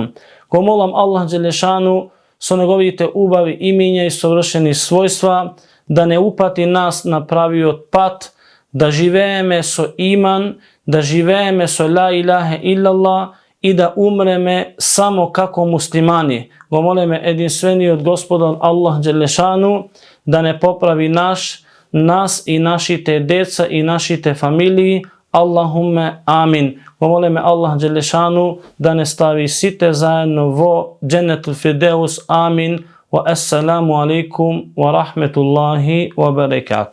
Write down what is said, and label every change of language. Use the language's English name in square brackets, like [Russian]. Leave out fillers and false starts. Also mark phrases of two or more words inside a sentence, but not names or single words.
[Macedonian] Ко молам Алах џелешану со његовите убави имења и савршени својства, да не упати нас на прави отпад, да живеме со иман, да живеме со [Arabic] لا إله إلا الله [Macedonian] и да умреме само како муслимани. Го молеме јединствени од Господар Алах џелешану да не поправи нас и нашите деца и нашите фамилији. [Arabic] اللهم آمين. [Macedonian] Го молеме Алах џелешану да не стави сите заедно во [Arabic] جنة الفردوس. [Macedonian] Амин. [Arabic] والسلام عليكم ورحمة الله وبركاته.